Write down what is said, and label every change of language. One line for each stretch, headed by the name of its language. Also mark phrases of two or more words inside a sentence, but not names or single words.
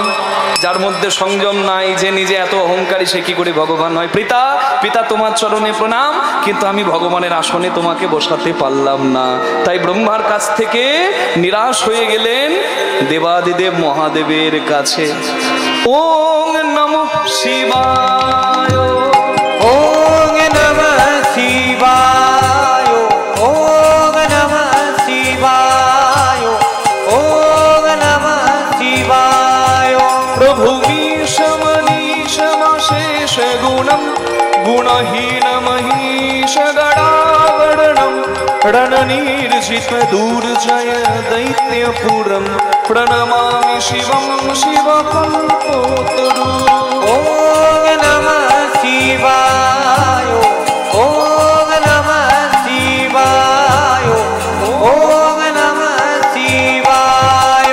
Bangla: যার মধ্যে সংযম নাই, যে নিজে এত অহংকারী, সে কি করে ভগবান হয়? পিতা পিতা তোমার চরণে প্রণাম, কিন্তু আমি ভগবানের আসনে তোমাকে বসাতে পারলাম না। তাই ব্রহ্মার কাছ থেকে নিরাশ হয়ে গেলেন দেবাদিদেব মহাদেবের কাছে।
Sanskrit: ওং নমঃ শিবায়, ওং নমঃ শিবায়, ওং নমঃ শিবায়, ওং নমঃ শিবায়। প্রভু মনীষমশেষ গুণম গুণহীন মহিষ গণাগণম रणनिर्जित दुर्जय दैत्यपुरं प्रणमामि शिवं शिवकल्पोतरु। ॐ नमः शिवाय, ॐ नमः शिवाय, ॐ नमः शिवाय।